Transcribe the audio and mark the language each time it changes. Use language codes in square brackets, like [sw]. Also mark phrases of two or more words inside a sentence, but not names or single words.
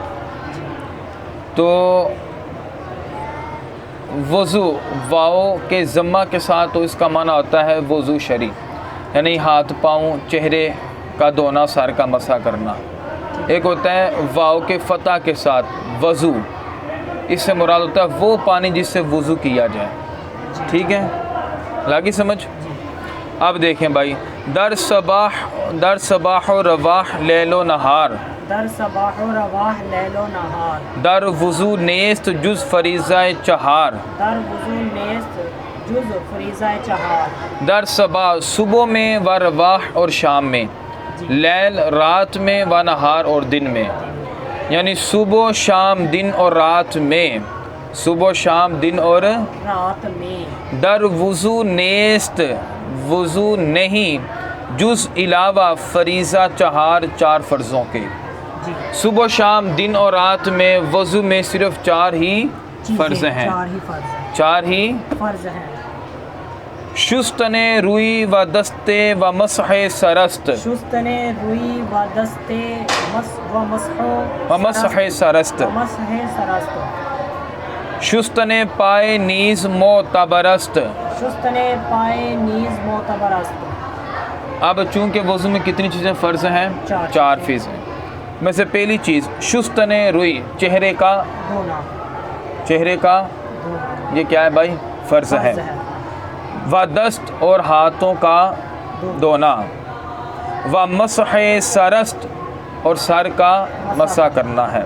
[ur] تو وضو واؤ کے ضمہ کے ساتھ تو اس کا معنی ہوتا ہے وضو شرعی، یعنی ہاتھ پاؤں چہرے کا دھونا، سر کا مسح کرنا. ایک ہوتا ہے واؤ کے فتح کے ساتھ وضو، اس سے مراد ہوتا ہے وہ پانی جس سے وضو کیا جائے. ٹھیک ہے، لگی سمجھ؟ اب دیکھیں بھائی، [fa] در صباح و رواح لیل و نہار، در صباح و رواح لیل و نہار، در وضو نیست جز فریضہ 4، در وضو نیست جز فریضہ 4. در صبح [ur] میں و رواح اور شام میں، لیل رات میں و نہار اور دن میں، یعنی صبح شام دن اور رات میں، صبح شام دن اور رات میں. [fa] در وضو نیست [ur] وضو نہیں جز علاوہ فریضہ 4 فرضوں کے. جی صبح شام دن اور رات میں وضو میں صرف 4 ہی فرض ہیں، 4 ہی فرض ہیں. 4 ہی فرض ہیں. [fa] شستن روئی و دستے و مسح سرست، شستن روئی و دستے و مسح سرست، و مسح سرست. شستن پائے نیز معتبرست. شستن پائے نیز معتبر است. [ur] اب چونکہ وضو میں کتنی چیزیں فرض ہیں؟ 4 4 فیض ہیں. میں سے پہلی چیز [fa] شستن روئی، [ur] چہرے کا دھونا. یہ کیا ہے بھائی؟ فرض ہے. [fa] و دست [ur] اور ہاتھوں کا دھونا، [fa] و مسح سرست [ur] اور سر کا مسح کرنا ہے.